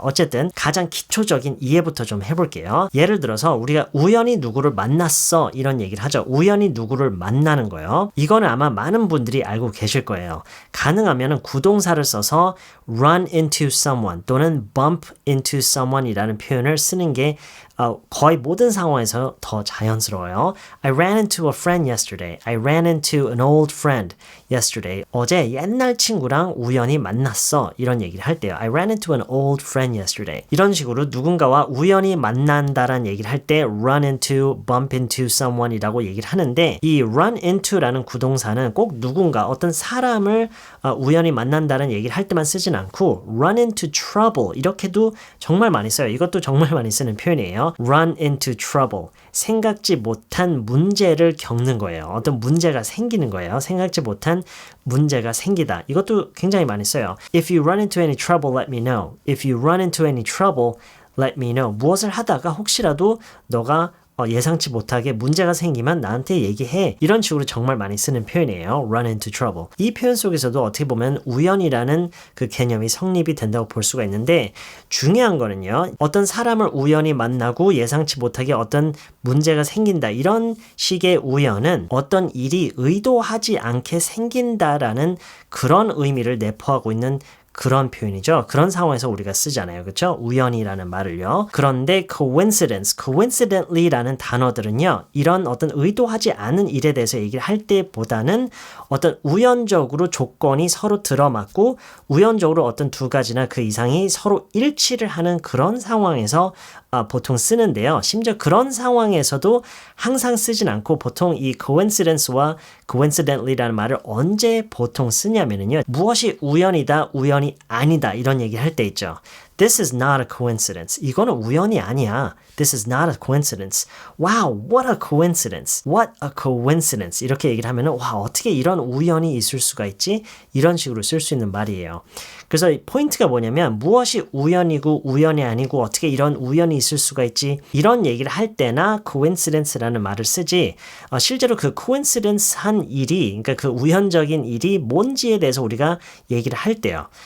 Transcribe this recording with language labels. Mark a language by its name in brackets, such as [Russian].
[Korean] 어쨌든 가장 기초적인 이해부터 좀 해볼게요. 예를 들어서 우리가 우연히 누구를 만났어 이런 얘기를 하죠. 우연히 누구를 만나는 거예요. 이거는 아마 많은 분들이 알고 계실 거예요. 가능하면은 구동사를 써서 [English] run into someone [Korean] 또는 [English] bump into someone [Korean] 이라는 표현을 쓰는 게 거의 모든 상황에서 더 자연스러워요. [English] I ran into a friend yesterday. I ran into an old friend yesterday. [Korean] 어제 옛날 친구랑 우연히 만났어. 이런 얘기를 할 때요. [English] I ran into an old friend yesterday. [Korean] 이런 식으로 누군가와 우연히 만난다라는 얘기를 할 때 run into, bump into someone이라고 얘기를 하는데 이 run into라는 구동사는 꼭 누군가 어떤 사람을 우연히 만난다는 얘기를 할 때만 쓰진 않고 [English] run into trouble [Korean] 이렇게도 정말 많이 써요. 이것도 정말 많이 쓰는 표현이에요. [English] run into trouble. [Korean] 생각지 못한 문제를 겪는 거예요. 어떤 문제가 생기는 거예요. 생각지 못한 문제가 생기다. 이것도 굉장히 많이 써요. [English] If you run into any trouble, let me know. If you run into any trouble, let me know. [Korean] 무엇을 하다가 혹시라도 너가 예상치 못하게 문제가 생기면 나한테 얘기해. 이런 식으로 정말 많이 쓰는 표현이에요. [English] run into trouble. [Korean] 이 표현 속에서도 어떻게 보면 우연이라는 그 개념이 성립이 된다고 볼 수가 있는데 중요한 거는요. 어떤 사람을 우연히 만나고 예상치 못하게 어떤 문제가 생긴다. 이런 식의 우연은 어떤 일이 의도하지 않게 생긴다라는 그런 의미를 내포하고 있는 그런 표현이죠. 그런 상황에서 우리가 쓰잖아요. 그렇죠? 우연이라는 말을요. 그런데 coincidence, coincidentally라는 단어들은요. 이런 어떤 의도하지 않은 일에 대해서 얘기를 할 때보다는 어떤 우연적으로 조건이 서로 들어맞고 우연적으로 어떤 두 가지나 그 이상이 서로 일치를 하는 그런 상황에서 보통 쓰는데요. 심지어 그런 상황에서도 항상 쓰진 않고 보통 이 coincidence와 coincidentally라는 말을 언제 보통 쓰냐면요. 무엇이 우연이다, 우연이 아니다 이런 얘기를 할 때 있죠. [English] This is not a coincidence. [Korean] 이거는 우연이 아니야. [English] This is not a coincidence. Wow, what a coincidence. What a coincidence. [Korean] 이렇게 얘기를 하면은 와, 어떻게 이런 우연이 있을 수가 있지? 이런 식으로 쓸 수 있는 말이에요. 그래서 포인트가 뭐냐면 무엇이 우연이고 우연이 아니고 어떻게 이런 우연이 있을 수가 있지? 이런 얘기를 할 때나 coincidence라는 말을 쓰지 실제로 그 coincidence 한 일이 그러니까 그 우연적인 일이 뭔지에 대해서 우리가 얘기를 할 때요.